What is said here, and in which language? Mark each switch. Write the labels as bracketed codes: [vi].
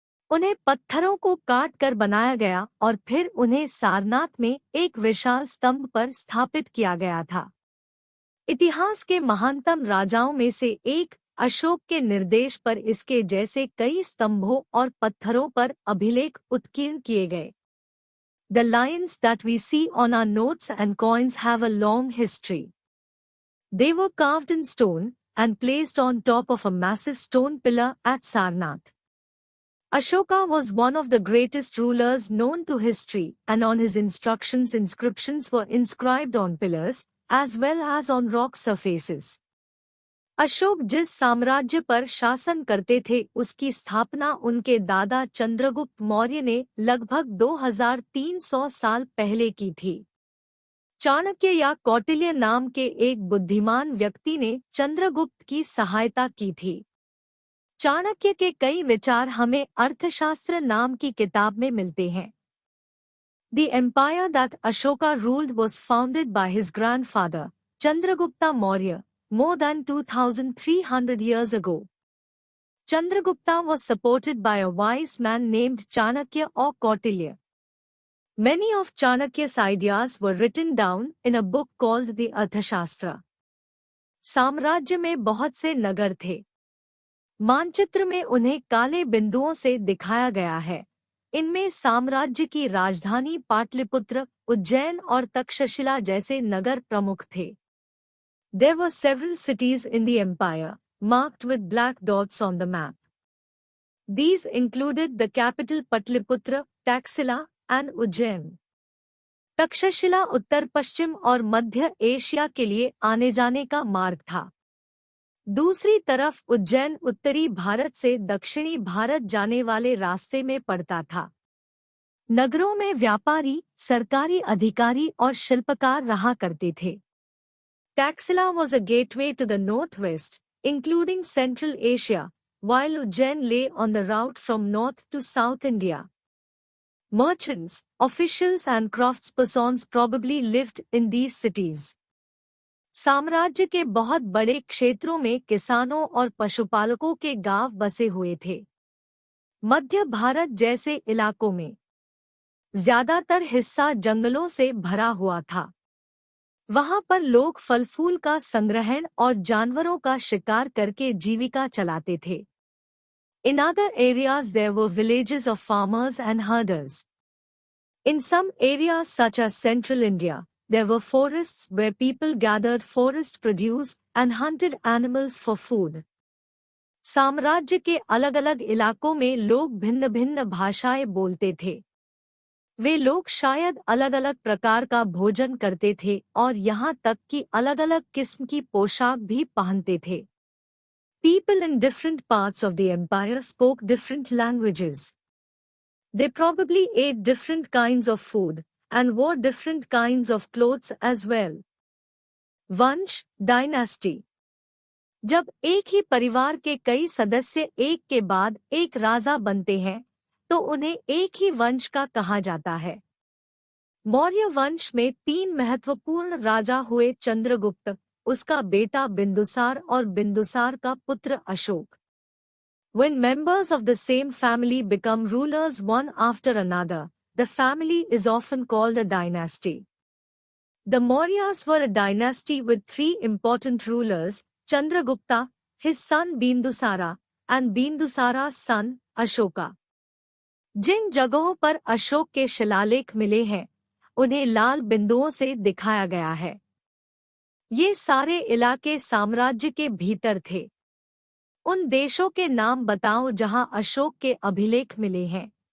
[hi] उन्हें पत्थरों को काट कर बनाया गया और फिर उन्हें सारनाथ में एक विशाल स्तंभ पर स्थापित किया गया था। इतिहास के महानतम राजाओं में से एक अशोक के निर्देश पर इसके जैसे कई स्तंभों और पत्थरों पर अभिलेख उत्कीर्ण किए गए। [en] The lions that we see on our notes and coins have a long history. They were carved in stone and placed on top of a massive stone pillar at Sarnath. Ashoka was one of the greatest rulers known to history, and on his instructions inscriptions were inscribed on pillars as well as on rock surfaces. [hi] Ashok जिस साम्राज्य पर शासन करते थे उसकी स्थापना उनके दादा चंद्रगुप्त मौर्य ने लगभग 2300 साल पहले की थी। चाणक्य या कौटिल्य नाम के एक बुद्धिमान व्यक्ति ने चंद्रगुप्त की सहायता की थी। चाणक्य के कई विचार हमें अर्थशास्त्र नाम की किताब में मिलते हैं। [en] The empire that Ashoka ruled was founded by his grandfather, Chandragupta Maurya, more than 2,300 years ago. Chandragupta was supported by a wise man named Chanakya or Kautilya. Many of Chanakya's ideas were written down in a book called the Arthashastra. [hi] साम्राज्य में बहुत से नगर थे। मानचित्र में उन्हें काले बिंदुओं से दिखाया गया है। इनमें साम्राज्य की राजधानी पाटलिपुत्र, उज्जैन और तक्षशिला जैसे नगर प्रमुख थे। [en] There were several cities in the empire, marked with black dots on the map. These included the capital Patliputra, Taxila, and Ujjain. [hi] Takshashila उत्तर पश्चिम और मध्य एशिया के लिए आने जाने का मार्ग था। दूसरी तरफ उज्जैन उत्तरी भारत से दक्षिणी भारत जाने वाले रास्ते में पड़ता था। नगरों में व्यापारी, सरकारी अधिकारी और शिल्पकार रहा करते थे। [en] Taxila was a gateway to the northwest, including Central Asia, while Ujjain lay on the route from north to South India. Merchants, officials and craftspersons probably lived in these cities. [hi] साम्राज्य के बहुत बड़े क्षेत्रों में किसानों और पशुपालकों के गांव बसे हुए थे। मध्य भारत जैसे इलाकों में ज्यादातर हिस्सा जंगलों से भरा हुआ था। वहां पर लोग फल फूल का संग्रहण और जानवरों का शिकार करके जीविका चलाते थे। [en] In other areas there were villages of farmers and herders. In some areas such as central India, there were forests where people gathered forest produce and hunted animals for food. [hi] साम्राज्य के अलग-अलग इलाकों में लोग भिन्न-भिन्न भाषाएं बोलते थे। वे लोग शायद अलग-अलग प्रकार का भोजन करते थे और यहाँ तक कि अलग-अलग किस्म की पोशाक भी पहनते थे। [en] People in different parts of the empire spoke different languages. They probably ate different kinds of food and wore different kinds of clothes as well. [hi] वंश, डायनेस्टी। जब एक ही परिवार के कई सदस्य एक के बाद एक राजा बनते हैं तो उन्हें एक ही वंश का कहा जाता है। मौर्य वंश में 3 महत्वपूर्ण राजा हुए, चंद्रगुप्त, उसका बेटा बिंदुसार और बिंदुसार का पुत्र Ashok. [en] When members of the same family become rulers one after another, the family is often called a dynasty. The Mauryas were a dynasty with 3 important rulers, Chandragupta, his son Bindusara, and Bindusara's son, Ashoka. [hi] जिन जगहों पर अशोक के शिलालेख मिले हैं उन्हें लाल बिंदुओं से दिखाया गया है। ये सारे इलाके साम्राज्य के भीतर थे। उन देशों के नाम बताओ जहां अशोक के अभिलेख मिले हैं।